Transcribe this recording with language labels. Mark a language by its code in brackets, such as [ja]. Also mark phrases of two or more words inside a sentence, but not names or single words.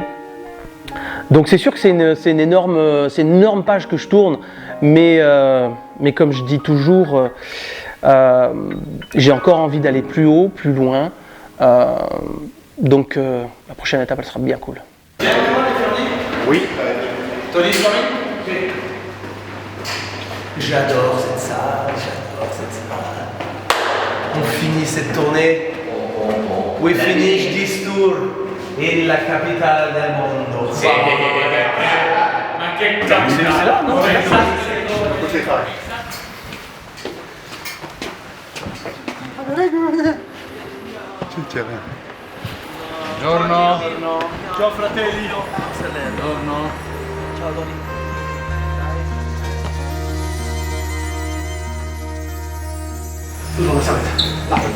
[fr] Donc c'est sûr que c'est une énorme page que je tourne, mais comme je dis toujours, j'ai encore envie d'aller plus haut, plus loin. Donc la prochaine étape, elle sera bien cool. Oui. Tony, j'adore cette salle, On finit cette tournée. [en] We finish this tour in [it] la capitale del mondo. Sì. Ma che cazzo? [fr] C'est là, non? [it] Buongiorno. Ciao fratelli. Buongiorno. Ciao Tony. [fr] Toujours la serviette. Là.